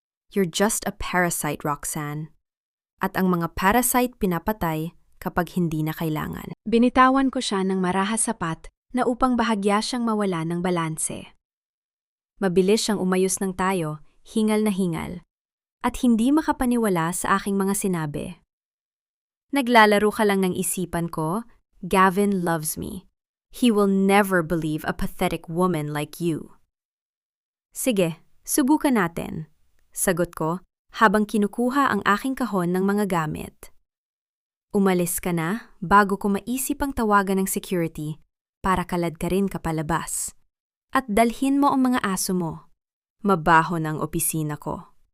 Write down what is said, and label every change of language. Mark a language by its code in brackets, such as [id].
[en] You're just a parasite, [tl] Roxanne. At ang mga parasite pinapatay kapag hindi na kailangan. Binitawan ko siya ng marahas sapat na upang bahagya siyang mawala ng balanse. Mabilis siyang umayos ng tayo, hingal na hingal, at hindi makapaniwala sa aking mga sinabi. Naglalaro ka lang ng isipan ko, [en] Gavin loves me. He will never believe a pathetic woman like you. [tl] Sige, subukan natin, sagot ko habang kinukuha ang aking kahon ng mga gamit. Umalis ka na bago ko maisip ang tawagan ng security para kaladkarin ka palabas. At dalhin mo ang mga aso mo. Mabaho ng opisina ko.